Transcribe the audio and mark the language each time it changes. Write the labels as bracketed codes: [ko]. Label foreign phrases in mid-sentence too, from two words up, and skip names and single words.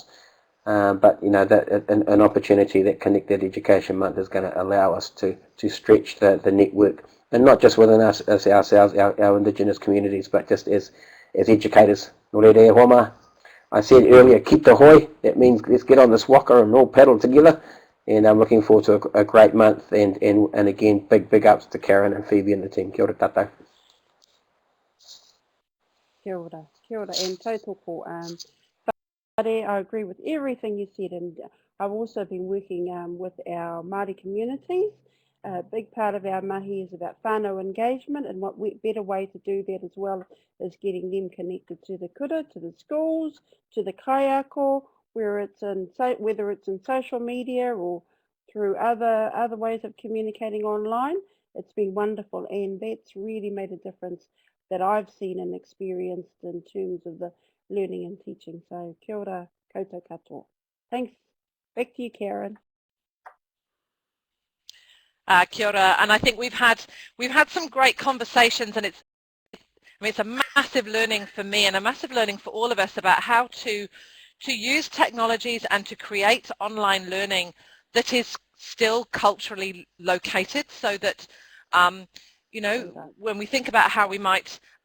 [en] But that an opportunity that Connected Education Month is going to allow us to stretch the network, and not just within us as ourselves, our Indigenous communities, but just as educators. I said earlier, keep the hoi. That means let's get on this waka and all paddle together. And I'm looking forward to a great month. And again, big ups to Karen and Phoebe and the team. [mi] Kia ora tātou. Kia ora, and tautoko. [en] I agree with everything you said, and I've also been working with our Māori communities. A big part of our mahi is about whānau engagement, and what better way to do that as well is getting them connected to the kura, to the schools, to the kaiako, whether it's in social media or through other ways of communicating online. It's been wonderful, and that's really made a difference that I've seen and experienced in terms of the learning and teaching. [mi] So kia ora koutou katoa. [en] Thanks. Back to you, Karen. [mi] Kia ora, [en] and I think we've had some great conversations, and it's a massive learning for me and a massive learning for all of us about how to use technologies and to create online learning that is still culturally located, so that when we think about how we might